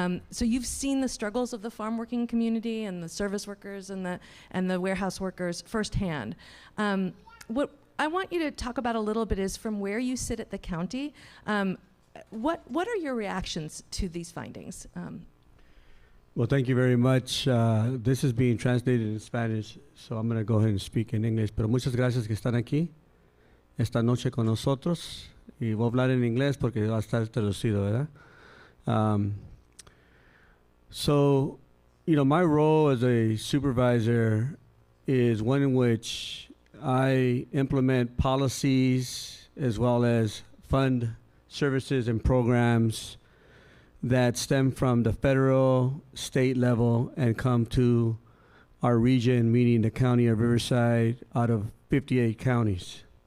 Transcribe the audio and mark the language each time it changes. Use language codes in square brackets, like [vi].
[en] So you've seen the struggles of the farm working community and the service workers and the warehouse workers firsthand. What I want you to talk about a little bit is, from where you sit at the county, what are your reactions to these findings? Well, thank you very much. This is being translated in Spanish, so I'm going to go ahead and speak in English. [es] Pero muchas gracias que están aquí esta noche con nosotros. Y voy a hablar en inglés porque va a estar traducido, ¿verdad? [en] So, you know, my role as a supervisor is one in which I implement policies as well as fund services and programs that stem from the federal, state level and come to our region, meaning the county of Riverside, out of 58 counties.